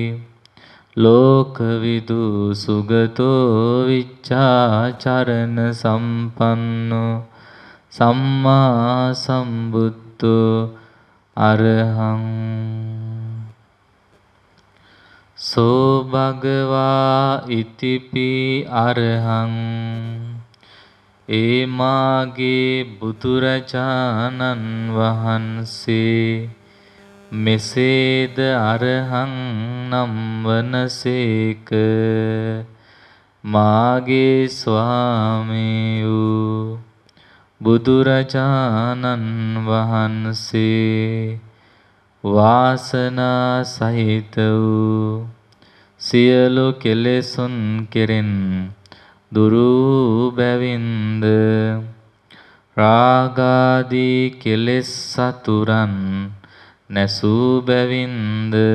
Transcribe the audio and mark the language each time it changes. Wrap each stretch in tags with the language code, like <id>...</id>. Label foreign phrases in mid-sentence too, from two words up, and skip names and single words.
<pi>ලෝකවිදු සුගතෝ විච්ඡාචරණ සම්පන්නෝ සම්මා සම්බුද්ධෝ අරහං සෝ භගවා ඉතිපි අරහං</pi> <si>ඒ මාගේ බුදුරජාණන් වහන්සේ මෙසේද අරහං නම් වනසේක මාගේ ස්වාමියු බුදුරජාණන් වහන්සේ වාසනා සහිත වූ සියලු කෙලෙසුන් කෙරෙන් දුරු බැවින්ද රාගාදී කෙලෙස් සතුරන් නැසූ බැවින්ද</si>